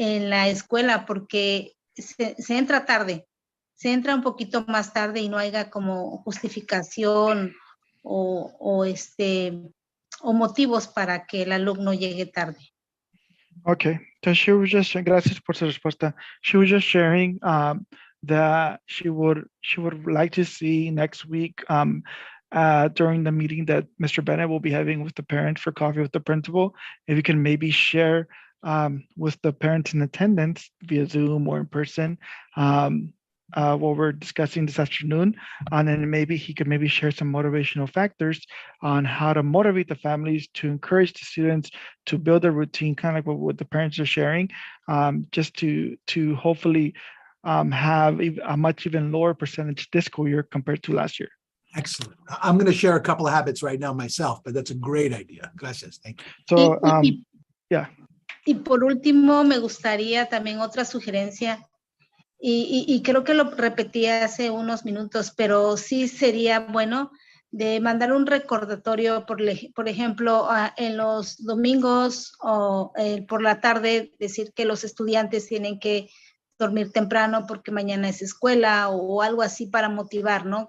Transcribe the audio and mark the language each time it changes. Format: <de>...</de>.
<es>la escuela porque se entra tarde, se entra un poquito más tarde y no haya como justificación o motivos para que el alumno llegue tarde.</es> <en>Okay, so she was just,</en> <es>gracias por su respuesta.</es> <en>She was just sharing that she would like to see next week during the meeting that Mr. Bennett will be having with the parents for coffee with the principal, if you can maybe share with the parents in attendance via Zoom or in person what we're discussing this afternoon, and then maybe he could maybe share some motivational factors on how to motivate the families to encourage the students to build a routine, kind of like what the parents are sharing, just to hopefully have a much even lower percentage this school year compared to last year. Excellent. I'm going to share a couple of habits right now myself, but that's a great idea. Gracias. Thank you. So, yeah.</en> <es>Y por último, me gustaría también otra sugerencia. Y creo que lo repetí hace unos minutos, pero sí sería bueno de mandar un recordatorio, por ejemplo, en los domingos o por la tarde, decir que los estudiantes tienen que dormir temprano porque mañana es escuela o algo así para motivar, ¿no?</es>